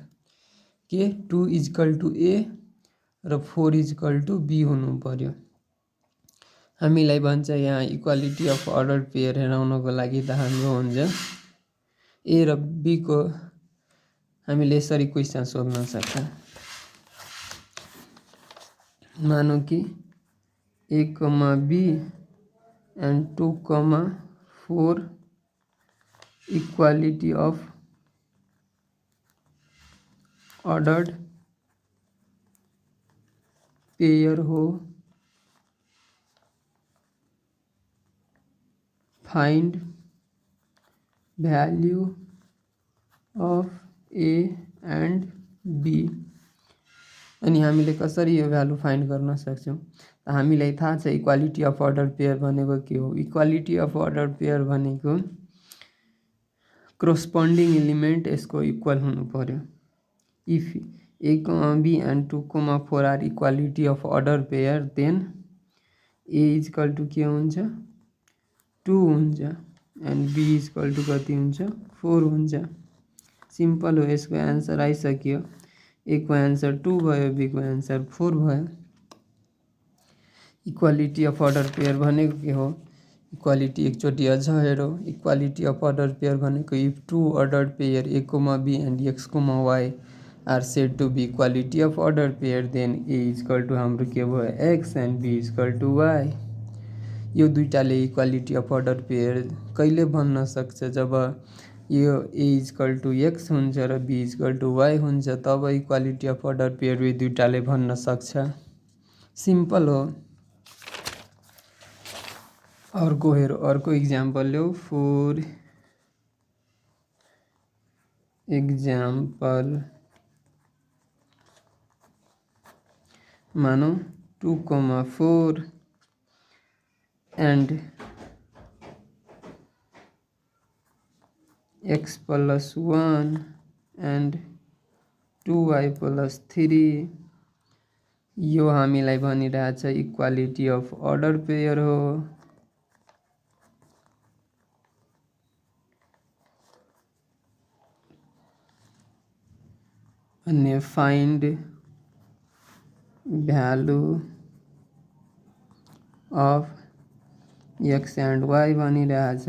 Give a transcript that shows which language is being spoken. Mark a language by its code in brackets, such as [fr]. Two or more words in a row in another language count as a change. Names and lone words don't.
[ne] के 2 [en] equal to [ne] ए र 4 [en] equal to [ne] बी हुनु पर्यो। हामीलाई भन्छ यहाँ [en] equality of ordered pair [ne] हेराउनको लागि त हाम्रो हुन्छ ए र बी को हामीले यसरी क्वेसन सोध्न सक्छौँ। मानौँ कि [en] a comma b and 2,4 equality of ordered pair हो, find value of a and b. [ne] अनि हामीले कसरी यो [en] value find [ne] गर्न सक्छौँ त हामीलाई थाहा छ [en] equality of ordered pair [ne] भनेको के हो। [en] equality of ordered pair [ne] भनेको [en] corresponding element [ne] यसको इक्वल हुनु पर्यो। [en] if a comma b and 2,4 are equality of ordered pair then a equal to [ne] के हुन्छ 2 हुन्छ [en] and b equal to [ne] कति हुन्छ 4 हुन्छ। सिंपल हो, यसको आन्सर आइसक्यो। ए को आन्सर 2 भयो, बी को आन्सर 4 भयो। [en] equality of ordered pair [ne] भनेको के हो, इक्वालिटी एकचोटि अझ हेरौँ। [en] equality of ordered pair भनेको if two ordered pair a comma b and x comma y are said to be equality of ordered pair then a equal to [ne] हाम्रो के भयो [en] x and b equal to y. [ne] यो दुईटाले [en] equality of ordered pair [ne] कहिले भन्न सक्छ जब यो [en] a equal to x [ne] हुन्छ र [en] b equal to y [ne] हुन्छ, तब [en] equality of ordered pair [ne] यो दुईटाले भन्न सक्छ। सिंपल हो। अर्को हेर, अर्को इक्जाम्पल ल्याऊ। [en] for example मानो 2,4 and x plus 1 and 2y plus 3 [ne] यो हामीलाई भनिरहेछ [en] equality of ordered pair हो। अन्य find value of x and y भनिरहेछ।